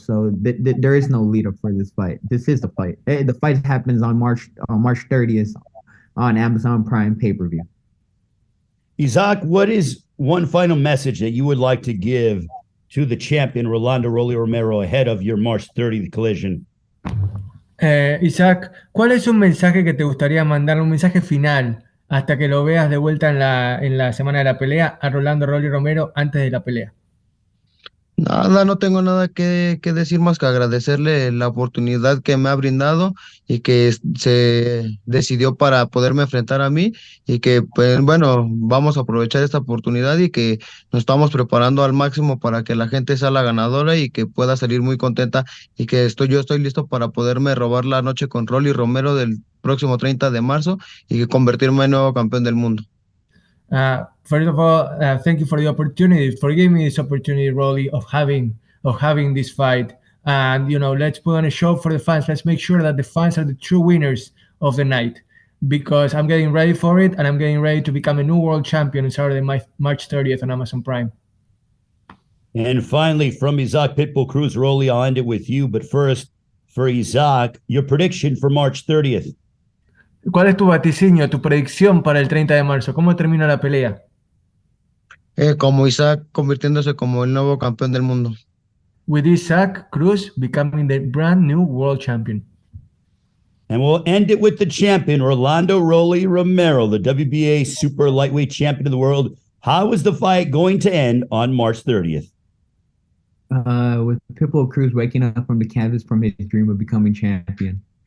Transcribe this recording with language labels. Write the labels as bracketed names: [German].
[English] So there is no lead up for this fight. This is the fight. The fight happens on March 30th on Amazon Prime pay-per-view. Isaac, what is one final message that you would like to give to the champion Rolando Rolly Romero ahead of your March 30th collision? [Spanish] Isaac, ¿cuál es un mensaje que te gustaría mandar, un mensaje final hasta que lo veas de vuelta en la semana de la pelea a Rolando Rolly Romero antes de la pelea? Nada, no tengo nada que decir más que agradecerle la oportunidad que me ha brindado y que se decidió para poderme enfrentar a mí y que, pues, bueno, vamos a aprovechar esta oportunidad y que nos estamos preparando al máximo para que la gente sea la ganadora y que pueda salir muy contenta y que yo estoy listo para poderme robar la noche con Rolly Romero del próximo 30 de marzo y que convertirme en nuevo campeón del mundo. [English] First of all, thank you for the opportunity, for giving me this opportunity, Rolly, of having this fight. And let's put on a show for the fans. Let's make sure that the fans are the true winners of the night, because I'm getting ready for it, and I'm getting ready to become a new world champion on Saturday, March 30th on Amazon Prime. And finally, from Isaac Pitbull Cruz, Rolly, I'll end it with you. But first, for Isaac, your prediction for March 30th. [Spanish] ¿Cuál es tu vaticinio, tu predicción para el 30 de marzo? ¿Cómo termina la pelea? Como Isaac convirtiéndose como el nuevo campeón del mundo. [English] With Isaac Cruz becoming the brand new world champion. And we'll end it with the champion, Rolando Rolly Romero, the WBA super lightweight champion of the world. How is the fight going to end on March 30th? With Pitbull Cruz waking up from the canvas from his dream of becoming champion.